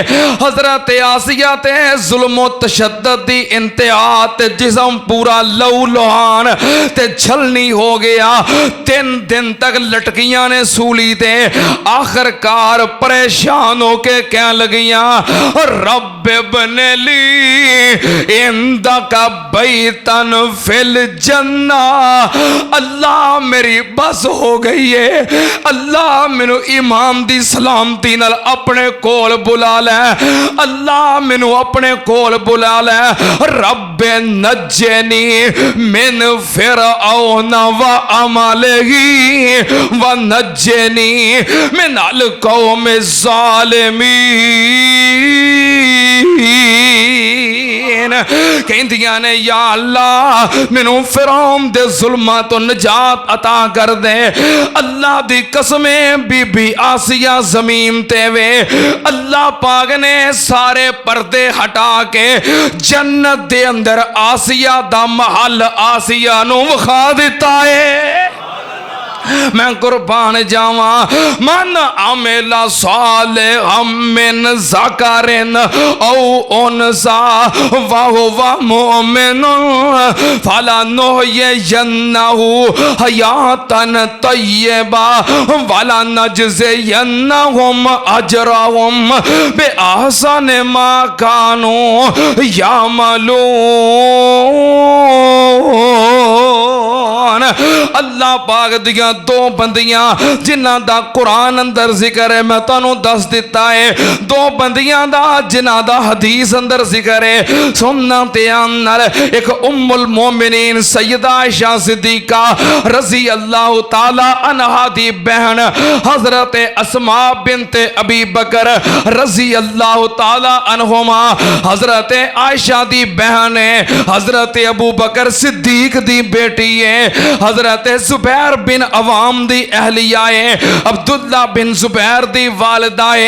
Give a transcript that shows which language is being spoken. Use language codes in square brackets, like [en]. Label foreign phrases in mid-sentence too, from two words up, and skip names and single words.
[pa] ਹਜ਼ਰਤ ਆਸੀਆ ਤੇ ਜ਼ੁਲਮ ਤਸ਼ੱਦੁਦ ਦੀ ਇੰਤਹਾ ਤੇ ਜਿਸਮ ਪੂਰਾ ਲਹੂ ਲੁਹਾਨ ਤੇ ਛਲਨੀ ਹੋ ਗਿਆ, 3 ਦਿਨ ਤੱਕ ਲਟਕੀਆਂ ਨੇ ਸੂਲੀ ਤੇ, ਆਖ਼ਿਰਕਾਰ ਪਰੇਸ਼ਾਨ ਹੋ ਕੇ ਕਹਿਣ ਲੱਗੀਆਂ, ਰੱਬ [ar] ابن لي عندك بيتا في الجنة, [pa] ਅੱਲਾਹ ਮੇਰੀ ਬੱਸ ਹੋ ਗਈ ਹੈ, ਅੱਲਾਹ ਮੈਨੂੰ ਈਮਾਨ ਦੀ ਸਲਾਮਤੀ ਨਾਲ ਆਪਣੇ ਕੋਲ ਬੁਲਾ ਲੈ, ਅੱਲਾਹ ਮੈਨੂੰ ਆਪਣੇ ਕੋਲ ਬੁਲਾ ਲੈ, [ar] رب نجني من فرعون وعمله ونجني من القوم الظالمين. [pa] ਕਹਿੰਦੀਆਂ ਨੇ ਯਾ ਅੱਲਾਹ ਮੈਨੂੰ ਫ਼ਿਰਔਨ ਦੇ ਜ਼ੁਲਮਾਂ ਤੋਂ ਨਿਜਾਤ ਅਤਾ ਕਰ ਦੇ, ਅੱਲਾਹ ਦੀ ਕਸਮੇਂ ਬੀਬੀ ਆਸੀਆ ਜ਼ਮੀਨ ਤੇ ਵੇ, ਅੱਲਾਹ ਪਾਕ ਨੇ ਸਾਰੇ ਪਰਦੇ ਹਟਾ ਕੇ ਜੰਨਤ ਦੇ ਅੰਦਰ ਆਸੀਆ ਦਾ ਮਹਿਲ ਆਸੀਆ ਨੂੰ ਵਿਖਾ ਦਿੱਤਾ ਹੈ। ਮੈਂ ਕੁਰਬਾਨ ਜਾਵਾਂ, [ar] من عمل صالحا من ذكر أو أنثى وهو مؤمن فلنحيينه حياة طيبة ولنجزينهم أجرهم بأحسن ما كانوا يعملون. [pa] ਅੱਲਾਹ ਪਾਕ ਦੀਆਂ 2 ਬੰਦੀਆਂ ਜਿਨ੍ਹਾਂ ਦਾ ਕੁਰਆਨ ਅੰਦਰ ਜ਼ਿਕਰ ਹੈ, ਮੈਂ ਤੁਹਾਨੂੰ ਦੱਸ ਦਿੱਤਾ ਹੈ, 2 ਬੰਦੀਆਂ ਦਾ ਜਿਨ੍ਹਾਂ ਦਾ ਹਦੀਸ ਅੰਦਰ ਜ਼ਿਕਰ ਹੈ, ਸੁਣਨਾ ਧਿਆਨ ਨਾਲ। ਇੱਕ ਉੱਮੁਲ ਮੋਮਿਨੀਨ ਸੱਯਦਾ ਆਇਸ਼ਾ ਸਿੱਦੀਕਾ [ar] رضي الله تعالى عنها [pa] ਦੀ ਭੈਣ ਹਜ਼ਰਤ ਅਸਮਾ ਬਿੰਤੇ ਅਬੀ ਬਕਰ [ar] رضي الله تعالى عنهما, [pa] ਹਜ਼ਰਤ ਆਇਸ਼ਾ ਦੀ ਭੈਣ ਹੈ, ਹਜ਼ਰਤ ਅਬੂ ਬਕਰ ਸਿੱਦੀਕ ਦੀ ਬੇਟੀ ਹੈ, ਹਜ਼ਰਤ ਜ਼ੁਬੈਰ ਬਿਨ ਅੱਵਾਮ ਦੀ ਅਹਿਲੀਆ ਹੈ, ਅਬਦੁੱਲਾ ਬਿਨ ਜ਼ੁਬੈਰ ਦੀ ਵਾਲਿਦਾ ਹੈ।